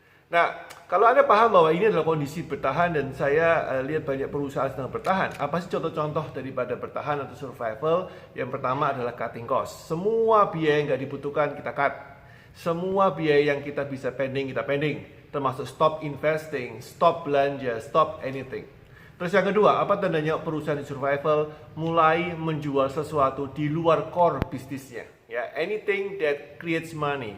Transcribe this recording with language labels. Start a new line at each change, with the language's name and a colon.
Indonesian: Nah, kalau Anda paham bahwa ini adalah kondisi bertahan dan saya lihat banyak perusahaan sedang bertahan, apa sih contoh-contoh daripada bertahan atau survival? Yang pertama adalah cutting cost. Semua biaya yang nggak dibutuhkan kita cut. Semua biaya yang kita bisa pending, kita pending. Termasuk stop investing, stop belanja, stop anything. Terus yang kedua, apa tandanya perusahaan di survival mulai menjual sesuatu di luar core bisnisnya?
English: Ya, anything that creates money.